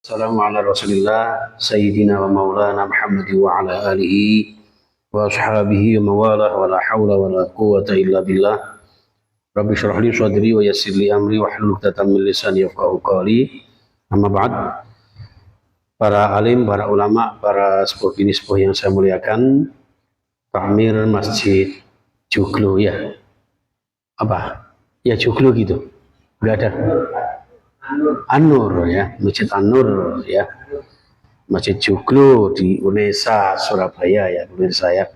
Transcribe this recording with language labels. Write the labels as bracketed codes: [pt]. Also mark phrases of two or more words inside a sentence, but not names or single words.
[ar] السلام على رسول الله سيدنا ومولانا محمد وعلى آله وأصحابه وموالاه ولا حول ولا قوة إلا بالله. رب اشرح لي صدري ويسر لي أمري واحلل عقدة من لساني يفقهوا قولي. أما بعد. [id] Para alim, para ulama, para sepuh bini sepuh yang saya muliakan, Takmir Masjid Joglo ya. Apa? Ya Joglo gitu. Enggak ada. An-Nur ya, Masjid An-Nur ya. Masjid Joglo di Unesa, Surabaya ya, pemirsa ya.